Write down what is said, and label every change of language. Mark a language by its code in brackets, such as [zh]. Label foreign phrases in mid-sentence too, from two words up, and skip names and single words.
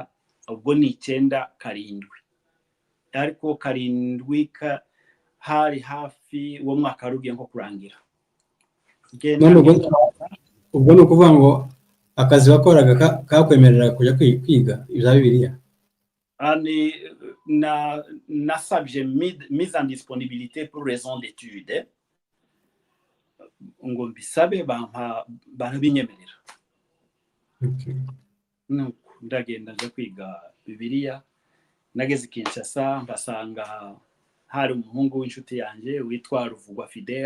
[rw] Ubwo ni 9-7, ariko 7 hari hafi uwo mwaka warugiye nko kurangira. Ubwo ni ukuvuga ngo akazi wakoraga kakwemerera kujya kwiga ibya Bibiliya? [fr] Nasabye mise en disponibilité pour raison d'études, [rw] ngo mbisabe barabinyemerera. Nuko ndagenda nje kwiga Bibiliya. Nageze Kinshasa mbasanga hari umuhungu w'inshuti yanjye witwa Ruvugwa Fidèle.